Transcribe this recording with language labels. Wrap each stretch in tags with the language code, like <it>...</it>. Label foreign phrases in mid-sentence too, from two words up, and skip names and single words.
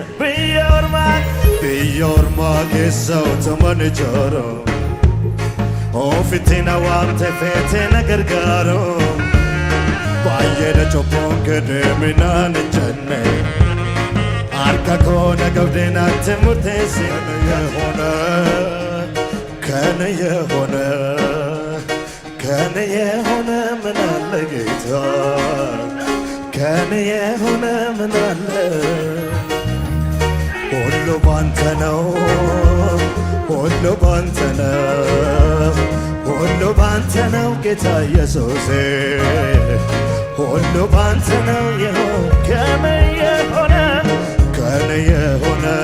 <om>Biyya ormaa keessa utuman ijooro ofitti na waamte feete na gargaaro baay'ee na cubbuun kee deeminaan hin jenne harka koo na qabdee naatti murteessin.</om> <am>ከኔ የሆነ ምን አለ ጌታ ከኔ የሆነ ምን አለ ሁሉ ባንተ ነው ሁሉ ባንተ ነው ሁሉ ባንተ ነው ጌታ ኢየሱሴ ሁሉ ባንተ ነው ከኔ የሆነ ከኔ የሆነ</am>